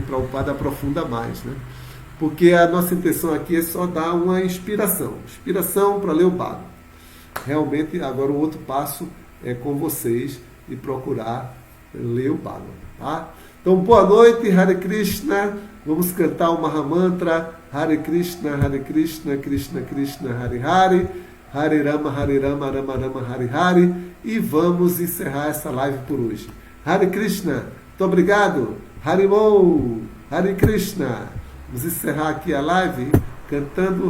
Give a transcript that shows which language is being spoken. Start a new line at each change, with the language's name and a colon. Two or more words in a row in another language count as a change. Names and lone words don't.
Portuguese: Prabhupada aprofunda mais, né? Porque a nossa intenção aqui é só dar uma inspiração para ler o Bhagavatam. Realmente, agora o outro passo é com vocês e procurar ler o Bhagavatam, tá? Então, boa noite, Hare Krishna. Vamos cantar o Mahamantra Hare Krishna, Krishna Krishna, Hare Hare, Hare Rama, Rama Rama, Hare Hare. E vamos encerrar essa live por hoje. Hare Krishna, muito obrigado. Haribol, Hare Krishna. Vamos encerrar aqui a live cantando